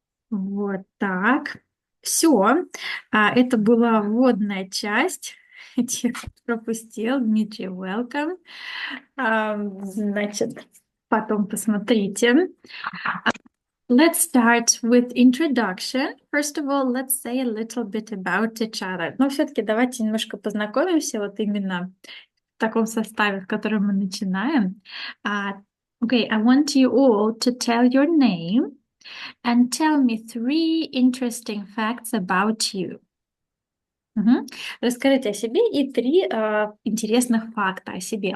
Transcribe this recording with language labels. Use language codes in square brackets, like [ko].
[ru] Вот так. Все. Это была вводная часть. Тех, кто пропустил, Дмитрий, [en] welcome. [ru] Значит, потом посмотрите. [en] Let's start with introduction. First of all, let's say a little bit about each other. [ru] Но все-таки давайте немножко познакомимся вот именно в таком составе, в котором мы начинаем. [en] Okay, I want you all to tell your name and tell me 3 interesting facts about you. [ru] Расскажите о себе и 3 интересных факта о себе.